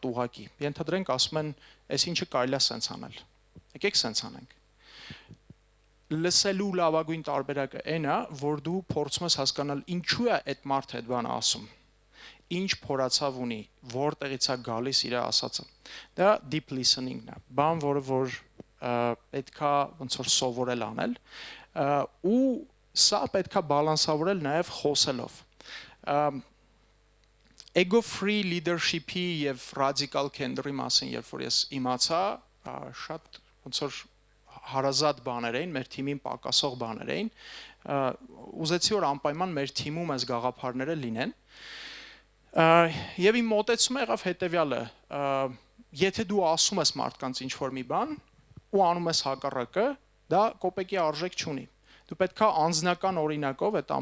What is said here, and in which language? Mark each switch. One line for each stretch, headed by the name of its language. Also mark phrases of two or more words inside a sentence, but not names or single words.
Armenian: ուղղակի։ Ենթադրենք ասում են, այս ինչը կարելի է սենց անել։ Եկեք սենց անենք։ Լսելու լավագույն տարբերակը այն է, որ դու փորձում ես հասկանալ ինչու է այդ մարդը այդ բանը ասում։ Ինչ փորացավ ունի, որտեղից է գալիս իր ասածը։ Դա
English: deep listening-
Armenian: ն է, բան, որ պետքա ոնց որ սովորել անել, ու սա պետքա բալանսավորել նաև խոսելով։
English: Ego free leadership-
Armenian: ի եւ
English: radical candor-
Armenian: ի մասին, երբ որ ես իմացա, շատ ոնց որ հարազատ բաներ էին, մեր թիմին պակասող բաներ էին, ուզեցի որ անպայման մեր թիմում այս գաղափարները լինեն։ Եվ իմ մոտեցումը եղավ հետեւյալը. եթե դու ասում ես մարդկանց ինչ-որ մի բան ու անում ես հակառակը, դա կոպեկի արժեք չունի։ Դու պետքա անձնական օրինակով այդ